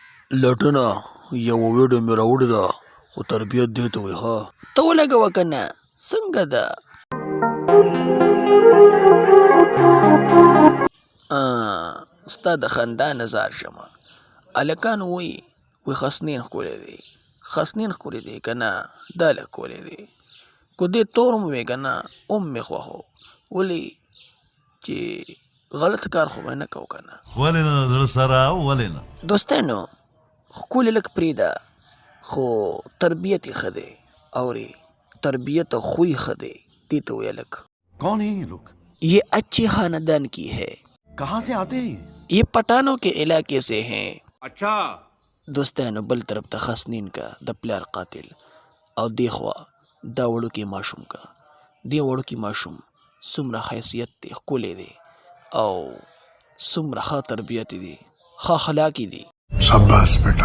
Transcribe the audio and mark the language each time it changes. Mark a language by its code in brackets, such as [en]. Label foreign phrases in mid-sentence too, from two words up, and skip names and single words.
[ps] لټنه یوه ویډیو مې راوړې ده خو تربیت دې ته وایي ها ته ولګوه که نه څنګه ده ستا د خندا نظار شمه هلکان وایي خسنین ښکلی دی خسنین ښکلی دی که نه دا لږ ښکلی دی کو دې تور هم وی که نه هم مې خوښ و ولې چې غلط کار خو به نه کوو که نه ولې نه زړه سره ولې نه دوستانو ښکلې لږ پرېږده خو تربیت یې ښه دی اورې تربیت او خوی ښه دی دې ته وایه لږ [ur] کون ہے یہ لوگ یہ اچھے خاندان کی ہے کہاں سے آتے ہیں یہ پٹانوں کے علاقے سے ہیں اچھا [ps] دوستانو بل طرف ته خسنین کا د پلار قاتل او دې خوا دا وړوکی ماشوم کا دې وړوکی ماشوم څومره حیثیت دی ښکلی دی او څومره ښه تربیت دی ښه اخلاقي دي [ur] شاباس بیٹا